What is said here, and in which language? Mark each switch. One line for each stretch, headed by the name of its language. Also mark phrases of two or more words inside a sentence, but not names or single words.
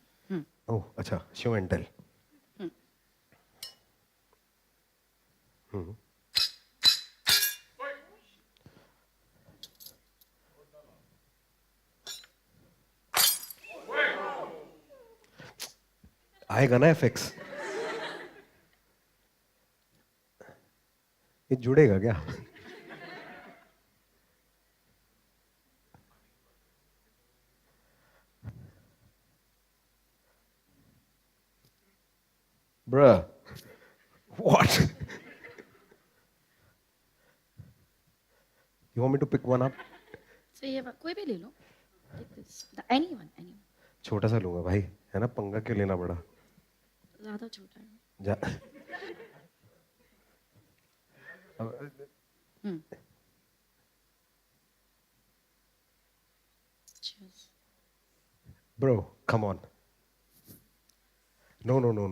Hindi: ओह अच्छा,
English: show and tell.
Hindi: आएगा ना एफएक्स? ये जुड़ेगा क्या?
English: Bruh, what? You want me to pick one up?
Hindi: सही है. कोई भी ले लो. एनीवन. छोटा सा लूंगा भाई, है ना? पंगा क्यों लेना बड़ा? ज्यादा छोटा है. जा.
English: Cheers. Bro, come on.